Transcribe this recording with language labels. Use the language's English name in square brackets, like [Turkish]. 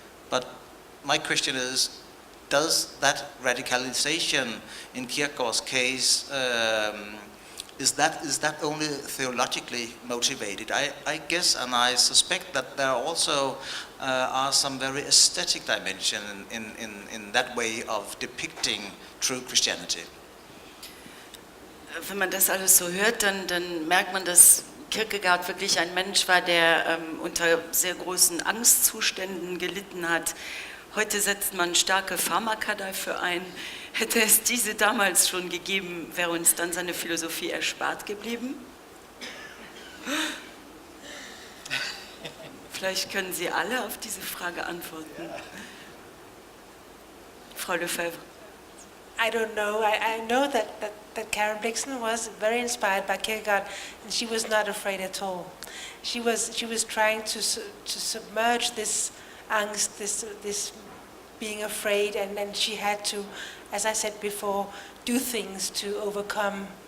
[English] But my question is, does that radicalization in Kierkegaard's case, is that only theologically motivated? I guess, and I suspect that there also are some very aesthetic dimension in that way of depicting true Christianity. [German] Wenn man das alles so hört, dann merkt man, dass Kierkegaard wirklich ein Mensch war, der unter sehr großen Angstzuständen gelitten hat. Heute setzt man starke Pharmaka dafür ein. Hätte es diese damals schon gegeben, wäre uns dann seine Philosophie erspart geblieben? Vielleicht können Sie alle auf diese Frage antworten. Frau Lefebvre. [English] I don't know. I know that Karen Blixen was very inspired by Kierkegaard, and she was not afraid at all. She was trying to submerge this angst, this being afraid, and then she had to, as I said before, do things to overcome